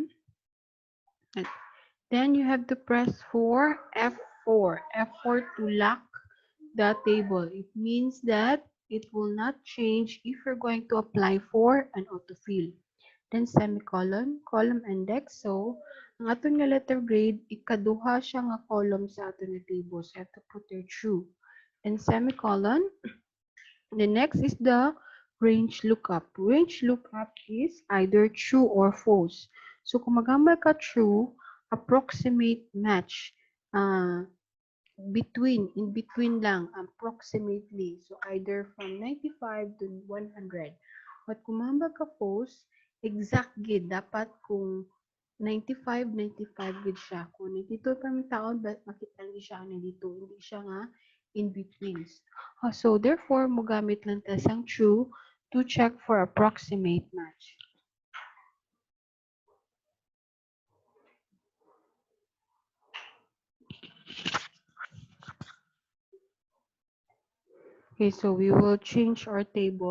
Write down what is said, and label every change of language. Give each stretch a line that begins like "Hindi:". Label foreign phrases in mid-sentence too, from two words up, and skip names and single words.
English: And then you have to press for F4 to lock the table. It means that it will not change if you're going to apply for an autofill. Then semicolon, column index. So,
Hiligaynon: ang aton nga
English: letter grade,
Hiligaynon: ikaduha siya nga column sa aton nga table.
English: So, you have to put there true. And semicolon. The next is the range lookup. Range lookup is either true or false. So,
Hiligaynon: kung magambal ka true,
English: approximate match. In between lang, approximately. So, either from 95 to 100.
Hiligaynon: But kung magambal ka false, exact gid dapat kung 95 gid siya. Kung 92 pa mi taon, makita ni siya dito, hindi siya nga in betweens.
English: So therefore,
Hiligaynon: mogamit lang ta sang true
English: to check for approximate match. Okay, so we will change our table.